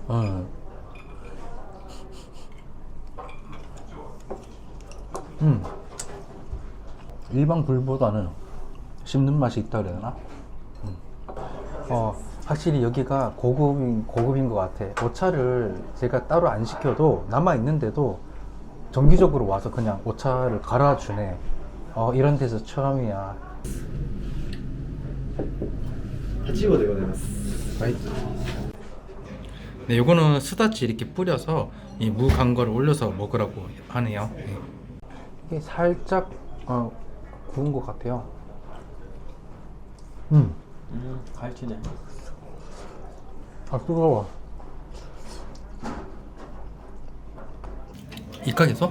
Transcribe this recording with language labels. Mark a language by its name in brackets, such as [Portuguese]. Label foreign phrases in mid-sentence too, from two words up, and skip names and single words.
[Korean] 일반 굴보다는 씹는 맛이 있다 그래야 되나? 확실히 여기가 고급인 것 같아. 오차를 제가 따로 안 시켜도 남아 있는데도 정기적으로 와서 그냥 오차를 갈아주네. 이런 데서 처음이야. [Japanese] 8号でございます。 [Korean] 네, 요거는 스다치 이렇게 뿌려서 이 무 간 거를 올려서 먹으라고 하네요. 네. 이게 살짝 구운 것 같아요. 갈치네. 아, 뜨거워. 이카게소?